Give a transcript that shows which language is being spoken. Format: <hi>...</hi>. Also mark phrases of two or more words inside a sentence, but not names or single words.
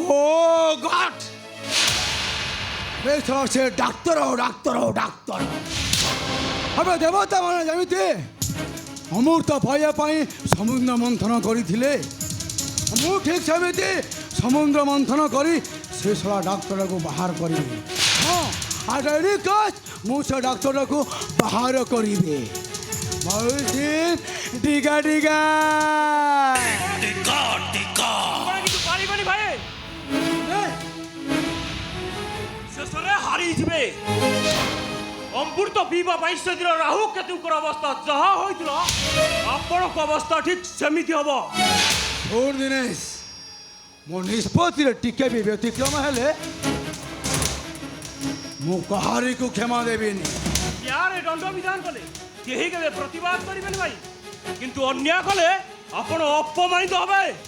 <en>Oh God,</en> <or>ସେ ଡାକ୍ତର ଡାକ୍ତର ଏବେ ଦେବତା ମାନେ ଯେମିତି ଅମୃତ ପାଇବା ପାଇଁ ସମୁଦ୍ର ମନ୍ଥନ କରିଥିଲେ, ମୁଁ ଠିକ୍ ସେମିତି ସମୁଦ୍ର ମନ୍ଥନ କରି ସେ ଶଳା ଡାକ୍ତରକୁ ବାହାର କରିବି। ହଁ, ଆଜି ମୁଁ ସେ ଡାକ୍ତରକୁ ବାହାର କରିବି। ଟିକା ଟିକା ପାରିବାନି ଭାଇ ଶେଷେ ହାରିଯିବେ। ଅମୃତ ପିବା ପାଇଁ ସେଦିନ ରାହୁ କେତୁଙ୍କର ଅବସ୍ଥା ଯାହା ହୋଇଥିଲା ଆପଣଙ୍କ ଅବସ୍ଥା ଠିକ୍ ସେମିତି ହବ। ଶୁଣ ଦିନେଶ, ମୋ ନିଷ୍ପତ୍ତିରେ ଟିକେ ବି ବ୍ୟତିକ୍ରମ ହେଲେ ମୁଁ କାହାରିକୁ କ୍ଷମା ଦେବିନି। ୟାରେ ଦଣ୍ଡ ବିଧାନ କଲେ କେହି କେବେ ପ୍ରତିବାଦ କରିବେନି ଭାଇ, କିନ୍ତୁ ଅନ୍ୟାୟ କଲେ ଆପଣ ଅପମାନିତ ହେବେ।</or>